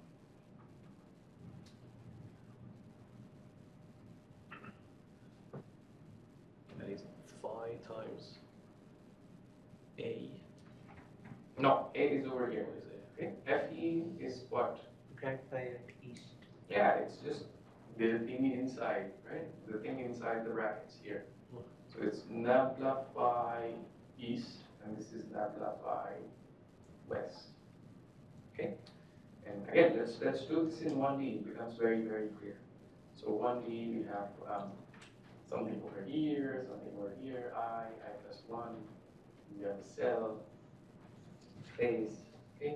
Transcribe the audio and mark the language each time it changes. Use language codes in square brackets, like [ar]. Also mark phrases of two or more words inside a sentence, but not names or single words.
[en] That is phi times a. No, A is over here. What is a? Okay, FE is what? grad phi at east. Yeah, it's just the thing inside, right? The thing inside the brackets here. So it's nabla phi east, and this is nabla phi west. Okay? And again, let's do this in 1D. It becomes very, very clear. So 1D, we have something over here, something over here, I plus 1. We have a cell face, okay?